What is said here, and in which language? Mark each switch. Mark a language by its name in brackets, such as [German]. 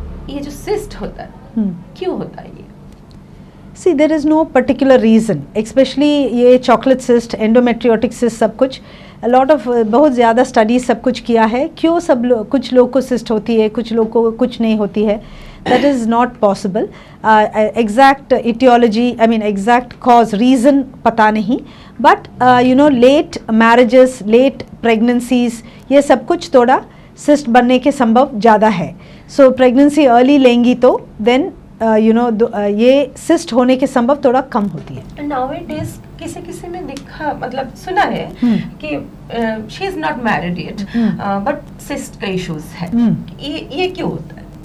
[Hindi] ये जो सिस्ट होता है क्यों होता है ये? [English] see, there is no particular reason, [Hindi] specially ये चॉकलेट सिस्ट, एंडोमेट्रियोटिक सिस्ट, सब कुछ लॉट ऑफ बहुत ज़्यादा स्टडीज सब कुछ किया है। क्यों कुछ लोग को सिस्ट होती है, कुछ लोग को कुछ नहीं होती है, [English] that is not possible. Exact etiology, I mean exact cause, reason [Hindi] पता नहीं, [English] but late marriages, late pregnancies, [Hindi] ये सब कुछ थोड़ा cyst बनने के संभव ज़्यादा है। So pregnancy early लेंगी तो then ये cyst होने के संभव थोड़ा कम होती है। Nowadays किसी में देखा, मतलब सुना है कि [English] she is not married yet, [Hindi] but cyst का issues है। ये क्यों होता है?